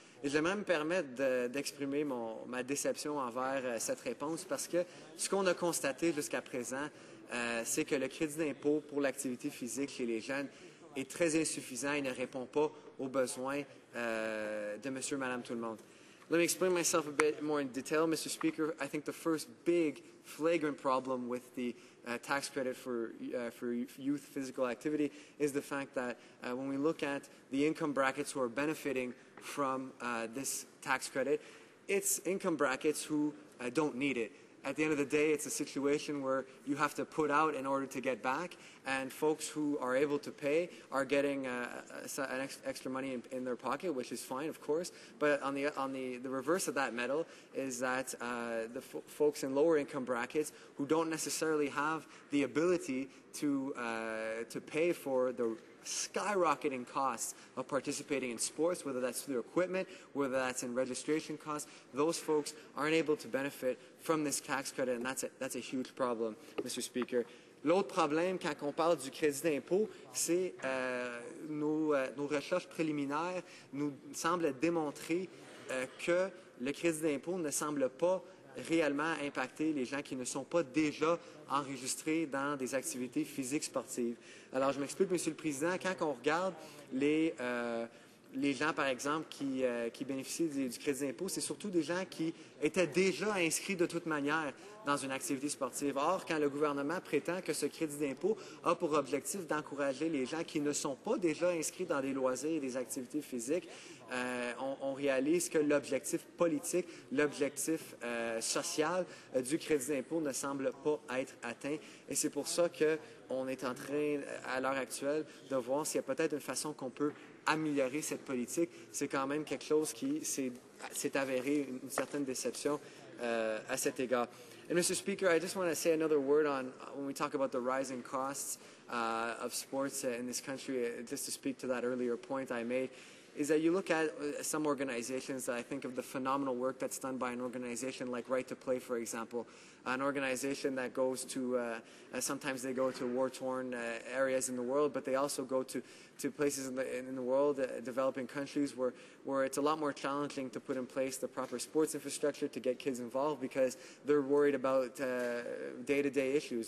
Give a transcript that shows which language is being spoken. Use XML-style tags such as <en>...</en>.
<fr>Et j'aimerais me permettre d'exprimer ma déception envers cette réponse, parce que ce qu'on a constaté jusqu'à présent, c'est que le crédit d'impôt pour l'activité physique chez les jeunes est très insuffisant et ne répond pas aux besoins de monsieur et madame tout le monde.</fr> <en>Let me explain myself a bit more in detail, Mr. Speaker. I think the first big flagrant problem with the tax credit for youth physical activity is the fact that when we look at the income brackets who are benefiting from this tax credit, it's income brackets who don't need it. At the end of the day, it's a situation where you have to put out in order to get back, and folks who are able to pay are getting extra money in their pocket, which is fine, of course. But on the reverse of that medal is that the folks in lower income brackets who don't necessarily have the ability to pay for the skyrocketing costs of participating in sports, whether that's through equipment, whether that's in registration costs, those folks aren't able to benefit from this tax credit, and that's a huge problem, Mr. Speaker.</en> <fr>L'autre problème, quand on parle du crédit d'impôt, c'est nos recherches préliminaires nous semblent démontrer que le crédit d'impôt ne semble pas réellement impacter les gens qui ne sont pas déjà enregistrés dans des activités physiques sportives. Alors, je m'explique, Monsieur le Président, quand on regarde les gens, par exemple, qui bénéficient du crédit d'impôt, c'est surtout des gens qui étaient déjà inscrits de toute manière dans une activité sportive. Or, quand le gouvernement prétend que ce crédit d'impôt a pour objectif d'encourager les gens qui ne sont pas déjà inscrits dans des loisirs et des activités physiques, on réalise que l'objectif politique, l'objectif social du crédit d'impôt ne semble pas être atteint. Et c'est pour ça qu'on est en train, à l'heure actuelle, de voir s'il y a peut-être une façon qu'on peut améliorer cette politique. C'est quand même quelque chose qui s'est avéré une certaine déception à cet égard.</fr> <en>And Mr. Speaker, I just want to say another word on when we talk about the rising costs of sports in this country, just to speak to that earlier point I made. is that you look at some organizations that I think of the phenomenal work that's done by an organization like Right to Play, for example, an organization that goes to, sometimes they go to war-torn areas in the world, but they also go to places in the world, developing countries where it's a lot more challenging to put in place the proper sports infrastructure to get kids involved because they're worried about day-to-day issues.</en>